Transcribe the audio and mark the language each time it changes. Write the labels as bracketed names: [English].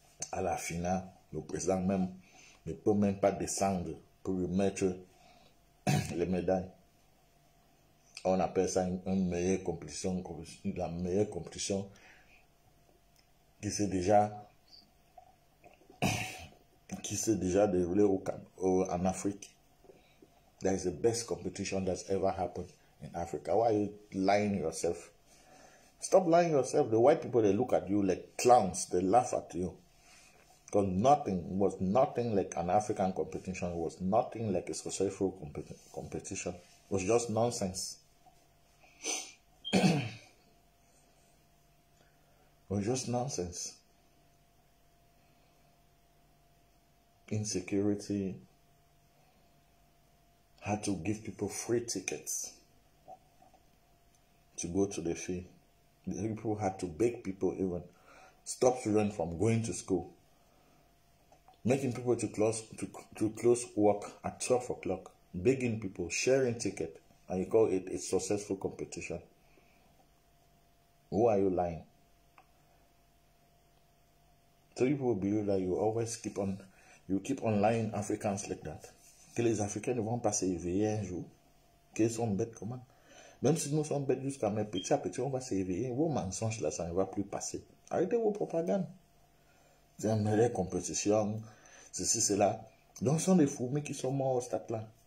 [French] À la finale, le président même ne peut même pas descendre pour remettre les médailles. On appelle ça une meilleure compétition, la meilleure compétition qui s'est déjà déroulée en Afrique. [English] That is the best competition that's ever happened in Africa. Why are you lying yourself? Stop lying yourself. The white people, they look at you like clowns. They laugh at you. Because was nothing like an African competition. It was nothing like a successful competition. It was just nonsense. It was just nonsense. Insecurity. Had to give people free tickets. to go to the field. The people had to beg people even stop children from going to school, making people to close work at 12 o'clock, begging people, sharing ticket, and you call it a successful competition. Who are you lying? So people believe that you always keep on lying Africans like that. [French] Que les Africains ne vont pas s'éveiller un jour, qu'ils sont bêtes comment? Même si nous sommes bêtes jusqu'à même petit à petit, on va s'éveiller. Vos mensonges là, ça ne va plus passer. Arrêtez vos propagandes. C'est une meilleure compétition, ceci, cela. Donc ce sont des fourmis qui sont morts au stade là.